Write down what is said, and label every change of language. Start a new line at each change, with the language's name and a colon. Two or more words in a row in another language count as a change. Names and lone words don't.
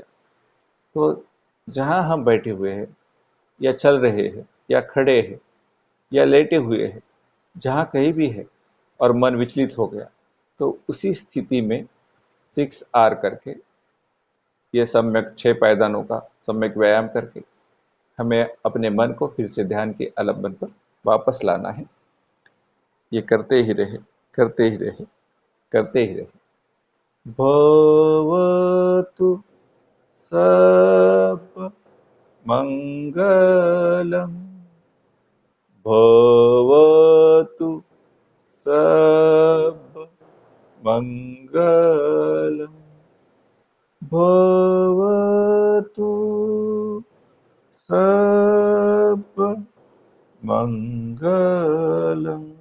Hindi: तो जहाँ हम बैठे हुए हैं या चल रहे हैं या खड़े हैं या लेटे हुए हैं, जहाँ कहीं भी है और मन विचलित हो गया, तो उसी स्थिति में 6R करके, ये सम्यक 6 पायदानों का सम्यक व्यायाम करके हमें अपने मन को फिर से ध्यान के आलंबन पर वापस लाना है। ये करते ही रहे, करते ही रहे, करते ही रहे।
Pali: भवतु सब मंगलम, भवतु सब मंगलम, भवतु सब मंगलम।